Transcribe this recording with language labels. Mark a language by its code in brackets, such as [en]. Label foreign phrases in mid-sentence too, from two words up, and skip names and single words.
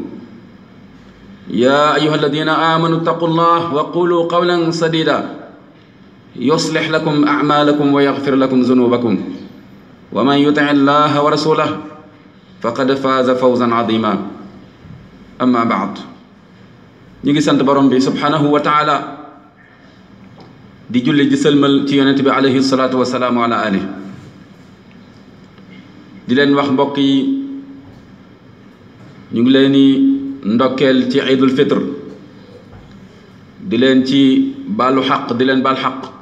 [ar] يا أيها الذين آمنوا اتقوا الله وقولوا قولا سديدا يصلح لكم أعمالكم ويغفر لكم ذنوبكم ومن يطع الله ورسوله فقد فاز فوزا عظيما. أما بعد. [wo] ñu ngi sant borom bi [ar] سبحانه وتعالى [wo] di julli di sëlmal ci yonent bi [ar] عليه الصلاة والسلام على آل. [wo] di leen wax mbokk yi ñu ngi leen di ndokkeel ci [ar] عيد الفطر [wo] di leen ci baalu xaq di leen baal xaq